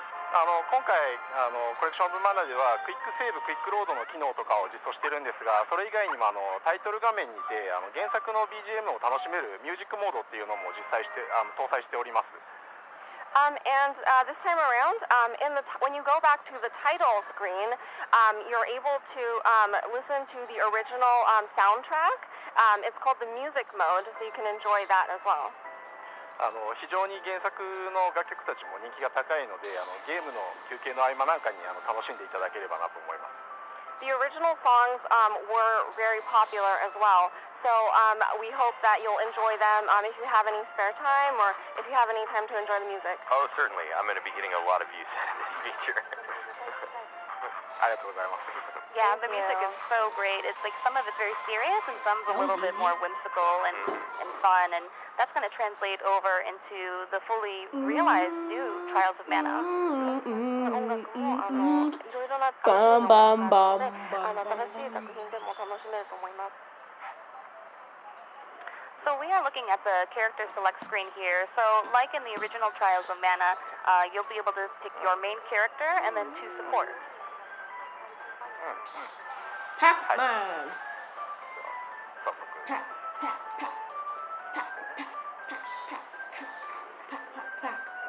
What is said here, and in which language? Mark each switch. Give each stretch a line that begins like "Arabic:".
Japanese: 今回コレクションオブマナではクイックセーブクイックロードの機能とかを実装してるんですが、それ以外にもタイトル画面にて原作の BGM を楽しめるミュージックモードっていうのも実際して搭載しております。
English: And this time around, when you go back to the title screen, you're able to listen to the original soundtrack. It's called the music mode, so you can enjoy that as well.
Japanese: 非常に原作の楽曲たちも人気が高いのでゲームの休憩の合間なんかに楽しんでいただければなと思います。
English: The original songs were very popular as well, so we hope that you'll enjoy them if you have any spare time or if you have any time to enjoy the music. Oh, certainly. I'm going to be getting a lot of use out of this feature.
Japanese: ありがとうございます。
English: Yeah, the Thank music you. is so great. It's like some of it's very serious and some's a little bit more whimsical and fun, and that's going to translate over into the fully realized new Trials of Mana.
Japanese: 音楽もいろいろな種類の音楽があるので新しい作品でも楽しめると思います。
English: So we are looking at the character select screen here. So like in the original Trials of Mana, you'll be able to pick your main character and then 2 supports. Pac-Man.
Japanese: 早速 Pac, pac, pac, pac, pac, pac, pac, pac, pac.